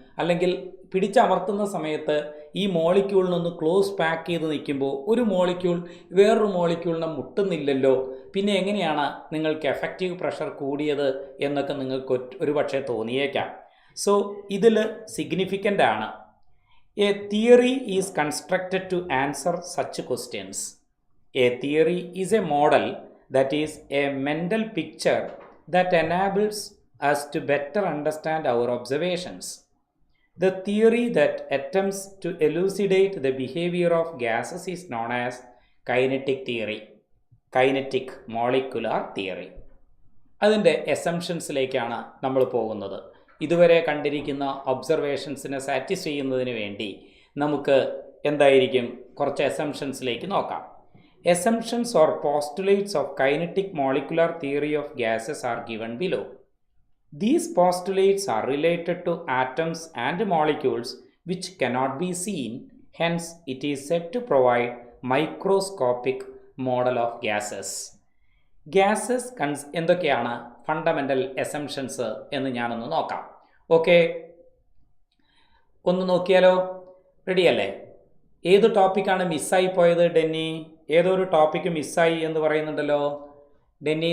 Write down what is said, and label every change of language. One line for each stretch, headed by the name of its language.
Malayalam: അല്ലെങ്കിൽ പിടിച്ചമർത്തുന്ന സമയത്ത് ഈ മോളിക്യൂളിനൊന്ന് ക്ലോസ് പാക്ക് ചെയ്ത് നിൽക്കുമ്പോൾ ഒരു മോളിക്യൂൾ വേറൊരു മോളിക്യൂളിനെ മുട്ടുന്നില്ലല്ലോ. പിന്നെ എങ്ങനെയാണ് നിങ്ങൾക്ക് എഫക്റ്റീവ് പ്രഷർ കൂടിയത് എന്നൊക്കെ നിങ്ങൾക്ക് ഒരു പക്ഷേ തോന്നിയേക്കാം. സോ ഇതിൽ സിഗ്നിഫിക്കൻ്റ് ആണ്.
English: A theory is constructed to answer such questions. A theory is a model that is a mental picture that enables us to better understand our observations. The theory that attempts to elucidate the behavior of gases is known as kinetic theory, kinetic molecular theory.
Malayalam: അതിൻ്റെ എസംഷൻസിലേക്കാണ് നമ്മൾ പോകുന്നത്. ഇതുവരെ കണ്ടിരിക്കുന്ന ഒബ്സർവേഷൻസിനെ satisfy ചെയ്യുന്നതിന് വേണ്ടി നമുക്ക് എന്തായിരിക്കും കുറച്ച് എസംഷൻസിലേക്ക് നോക്കാം.
English: Assumptions or postulates of kinetic molecular theory of gases are given below. These postulates are related to atoms and molecules which cannot be seen, hence it is said to provide microscopic model of gases.
Malayalam: Gases എന്തൊക്കെയാണ് fundamental assumptions എന്ന് ഞാനൊന്ന് നോക്കാം. Okay, ഒന്ന് നോക്കിയാലോ? റെഡിയല്ലേ? ഏത് ടോപ്പിക്കാണ് മിസ്സായി പോയത് ഡെന്നി? ഏതോ ഒരു ടോപ്പിക്ക് മിസ്സായി എന്ന് പറയുന്നുണ്ടല്ലോ ഡെന്നി.